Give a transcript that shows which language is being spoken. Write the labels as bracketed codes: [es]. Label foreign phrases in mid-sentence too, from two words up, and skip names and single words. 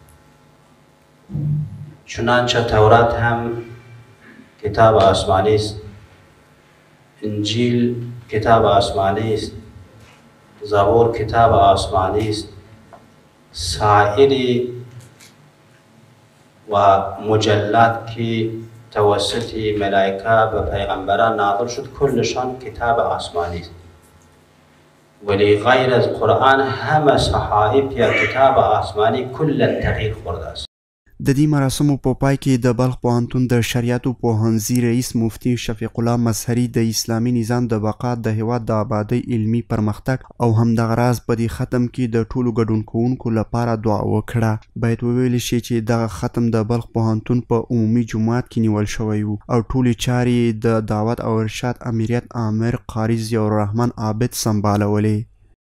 [fa] چنانچه تورات هم کتاب آسمانی است، انجیل کتاب آسمانی است، زبور کتاب آسمانی است، سایر و مجلات که توسط ملائکه به پیغمبران نازل شد کلشان کتاب آسمانی است. ولی غیر از قرآن همه صحائف یا کتاب آسمانی کلا تغییر خورده است. [ps] د دې مراسمو په پای کې د بلخ پوهنتون د شریعتو پوهنځي رئیس مفتي شفیق الله مظهري د اسلامي نظام د بقا، د هیواد د آبادۍ، علمي پرمختګ او همدغه راز په دې ختم کې د ټولو ګډون کوونکو لپاره دعا وکړه. باید وویل شي چې دغه ختم د بلخ پوهنتون په عمومي جومات کې نیول شوی و او ټولې چارې د دعوت او ارشاد امریت امیر قاري ضیاء الرحمن عابد سمبالولې.